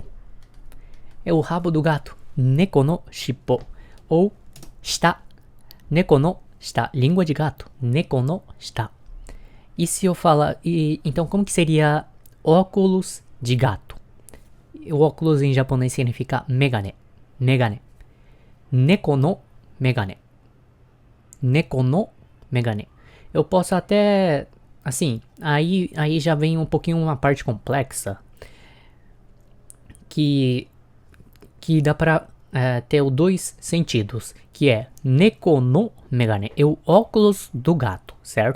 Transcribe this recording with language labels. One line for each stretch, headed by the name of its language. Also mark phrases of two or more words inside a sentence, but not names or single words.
Portuguese: É o rabo do gato.
Japanese: 猫のしっぽ.
Portuguese: Ou shita.
Japanese: 猫の舌.
Portuguese: Língua de gato.
Japanese: 猫の舌.
Portuguese: E se eu falar... então como que seria óculos de gato? O óculos em japonês significa megane.
Japanese: 眼鏡。猫の眼鏡. 猫の眼鏡.
Portuguese: Eu posso até... Assim, aí já vem um pouquinho uma parte complexa. Que que dá pra ter dois sentidos, que é
Japanese: 猫の眼鏡,
Portuguese: é o óculos do gato, certo?